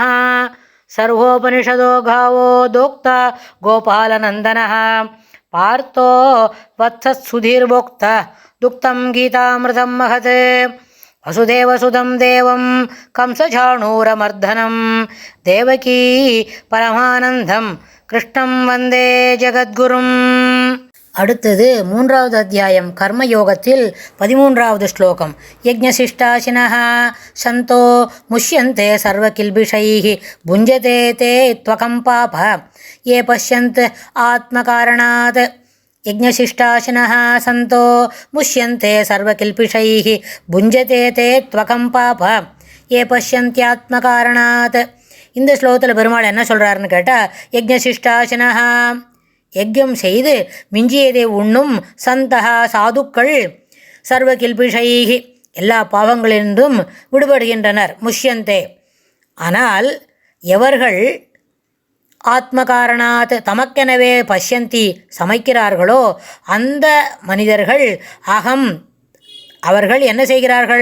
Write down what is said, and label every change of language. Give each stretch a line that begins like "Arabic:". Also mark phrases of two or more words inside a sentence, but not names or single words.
Sanskrit: सर्वोपनिषदो गावो दोक्ता गोपालनन्दनः पार्थो वत्सत्सुधीर्भोक्ता दुक्तं गीतामृतं महत्। वसुदेवसुतं देवं कंसचाणूरमर्दनं देवकी परमानन्दं कृष्णं वन्दे जगद्गुरुम्.
Tamil: அடுத்தது 3வது அத்தியாயம் கர்மயோகத்தில் 13வது ஸ்லோகம்.
Sanskrit: यज्ञशिष्टाशिनः सन्तो मुच्यन्ते सर्वकिल्बिषैः भुञ्जते ते त्वघं पापा ये पश्यन्त आत्मकारणात्. यज्ञशिष्टाशिनः सन्तो मुष्यन्ते सर्वकिल्पिषैः भुञ्जते ते त्वकं पाप ये पश्यन्त्यात्मकारणात्.
Tamil: இந்த ஸ்லோகத்தில் பெருமாள் என்ன சொல்கிறாருன்னு கேட்டால், யஜ்ஞசிஷ்டாசினஹா யஜ்யம் செய்து மிஞ்சியதை உண்ணும் சந்தஹா சாதுக்கள்
Sanskrit: सर्व किल्बिषैः
Tamil: எல்லா பாவங்களிலிருந்தும் விடுபடுகின்றனர். முஷ்யந்தே ஆனால் எவர்கள் ஆத்மகாரணாத் தமக்கெனவே பஷ்யந்தி சமைக்கிறார்களோ அந்த மனிதர்கள் அகம் அவர்கள் என்ன செய்கிறார்கள்?